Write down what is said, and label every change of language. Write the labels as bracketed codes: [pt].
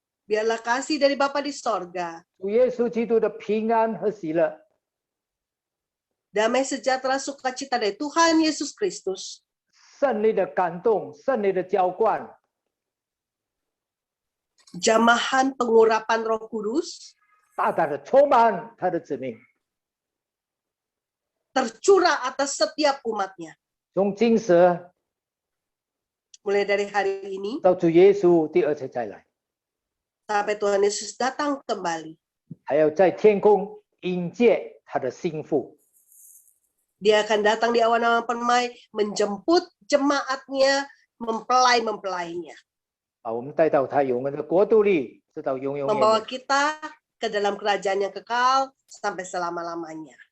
[id] Biarlah kasih dari Bapa di sorga, [zh] 主耶稣基督的平安和喜乐， [id] damai sejahtera sukacita dari Tuhan Yesus Kristus, [zh] 胜利的感动、胜利的浇灌， [id] jamahan pengurapan Roh Kudus [zh] 大胆的充满他的子民， [id] tercurah atas setiap umatnya. [zh] 从今时 [id] Mulai dari hari ini [zh] 到主耶稣第二次再来， [id] sampai Tuhan Yesus datang kembali. [zh] 还要在天空迎接他的心腹。 [id] Dia akan datang di awan-awan permai, menjemput jemaatnya, mempelai-mempelainya. [zh] 把我们带到他永恒的国度里，直到永永远 [id] Membawa kita ke dalam kerajaan yang kekal sampai selama-lamanya.